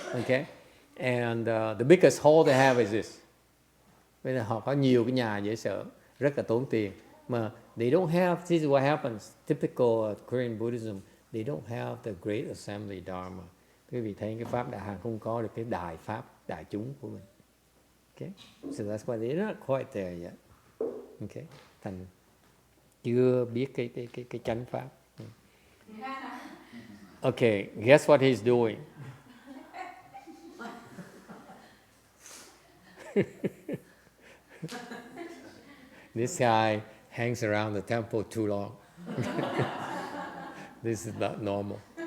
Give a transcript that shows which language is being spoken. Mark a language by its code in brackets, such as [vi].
[en] Okay, and the biggest hall they have is this. [vi] Bây giờ họ có nhiều cái nhà dễ sợ, rất là tốn tiền. [en] Mà they don't have, this is what happens, typical Korean Buddhism, they don't have the Great Assembly Dharma. [vi] Quý vị thấy cái Pháp Đại Hàn không có được cái đại Pháp đại chúng của mình. [en] Okay? So that's why they're not quite there yet. Okay? [vi] Thành chưa biết cái chánh Pháp. [en] Okay, guess what he's doing? This guy hangs around the temple too long. This is not normal.